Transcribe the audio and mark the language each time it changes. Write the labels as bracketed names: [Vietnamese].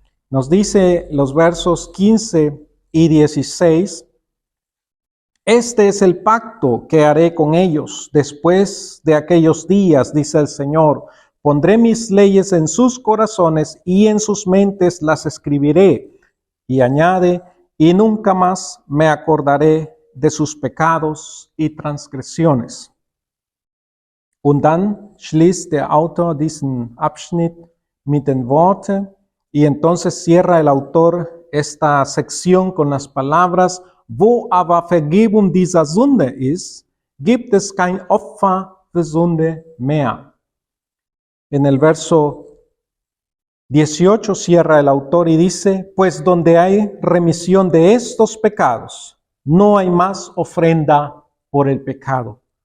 [Spanish] Nos dice los versos 15 y 16, este es el pacto que haré con ellos después de aquellos días, dice el Señor. Pondré mis leyes en sus corazones y en sus mentes las escribiré. Y añade, y nunca más me acordaré de sus pecados y transgresiones. [German] Und dann schließt der Autor diesen Abschnitt mit den Worten, [Spanish] y entonces cierra el autor esta sección con las palabras, [German] wo aber Vergebung dieser Sünde ist, gibt es kein Opfer für Sünde mehr. [Spanish] En el verso 18 cierra el autor y dice, pues donde hay remisión de estos pecados, no hay más ofrenda por el pecado.